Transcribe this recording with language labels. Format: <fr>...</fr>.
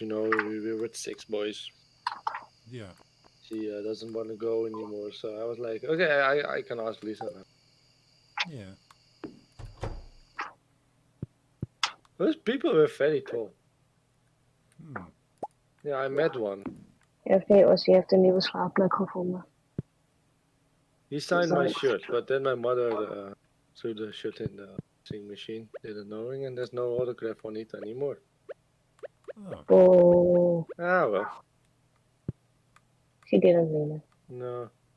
<en>You know, we were with 6 boys. Yeah. She doesn't want to go anymore. So I was like, okay, I can ask Lisa now. Yeah. Those people were very tall. Hmm. Yeah, I met one.</en> <nl>Ja, Veos, je hebt een nieuwe slaapplek gevonden.</nl> <en>He signed my shirt, but then my mother threw the shirt in the washing machine, didn't knowing, and there's no autograph on it anymore. Oh. Oh, Ah well, she didn't mean it. no.</en>